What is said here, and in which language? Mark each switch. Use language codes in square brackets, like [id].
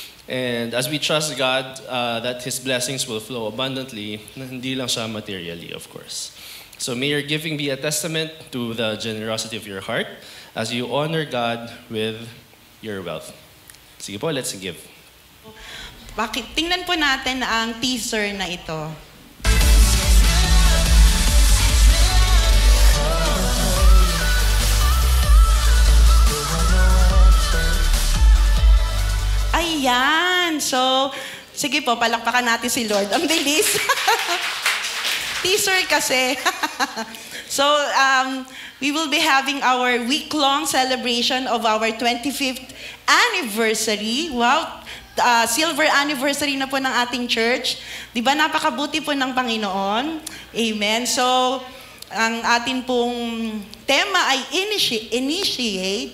[en] And as we trust God that His blessings will flow abundantly, [tl] hindi lang siya [en] materially, of course. So may your giving be a testament to the generosity of your heart as you honor God with your wealth. Sige po, let's give. [tl] Tingnan po natin ang teaser na ito. Ayan. So, sige po, palakpakan natin si Lord. Ang bilis. Teaser kasi. [en] So, we will be having our week-long celebration of our 25th anniversary. [tl] Wow. Silver anniversary na po ng ating church. Di ba napakabuti po ng Panginoon? Amen. So, ang atin pong tema ay initiate.